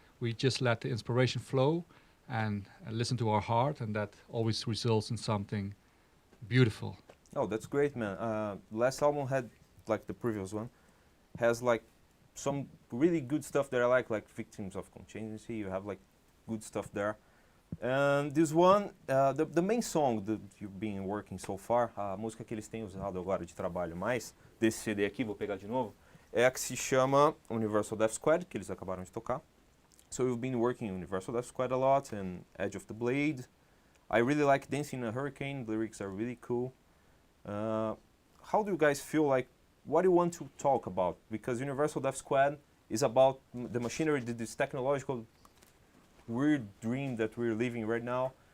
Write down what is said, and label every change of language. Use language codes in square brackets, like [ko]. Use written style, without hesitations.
[en] We just let the inspiration flow and listen to our heart, and that always results in something beautiful. Oh, that's great, man. Last album had, like the previous one, has like some really good stuff that I like Victims of Contingency. You have like good stuff there. And this one, the main song that you've been working so far, [pt] a música que eles têm usado agora de trabalho mais, desse CD aqui, vou pegar de novo, é a que se chama Universal Death Squad, que eles acabaram de tocar. [en] So you've been working Universal Death Squad a lot, and Edge of the Blade. I really like Dancing in a Hurricane, the lyrics are really cool. How do you guys feel like, what do you want to talk about? Because Universal Death Squad is about the machinery, this technological weird dream that we're living right now.